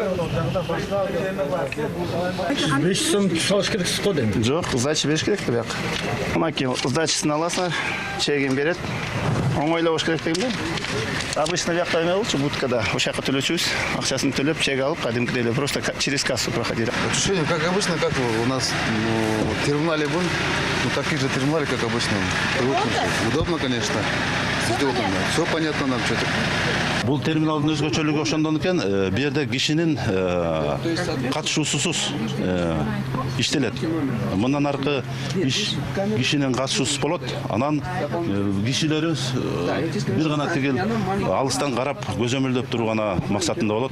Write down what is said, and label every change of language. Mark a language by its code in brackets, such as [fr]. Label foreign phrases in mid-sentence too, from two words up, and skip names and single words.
[ky] 500 сом салыш керексиз го дейм. Жок, сдача бериш керек бияк. Маки сдачасын аласыңар, чегин берет. Оңойлоо болуш керек дегенде. Обычно бияк эме болчу, будкада ошакка төлөчүбүз, акчасын төлөп, чек алып, кадимкидей эле [ru] просто через кассу проходили. Ощущение, как обычно, как у нас в терминале был, такие же терминалы, как обычно. Удобно, конечно. Все понятно нам что-то. [ky] Бул терминалдын өзгөчөлүгү ошондон экен, бу жерде кишинин катышуусусуз иштелет. Мындан аркы иш кишинин катышуусуз болот. Анан кишилерибиз бир гана тигил алыстан карап көзөмөлдөп туруу гана максатында болот.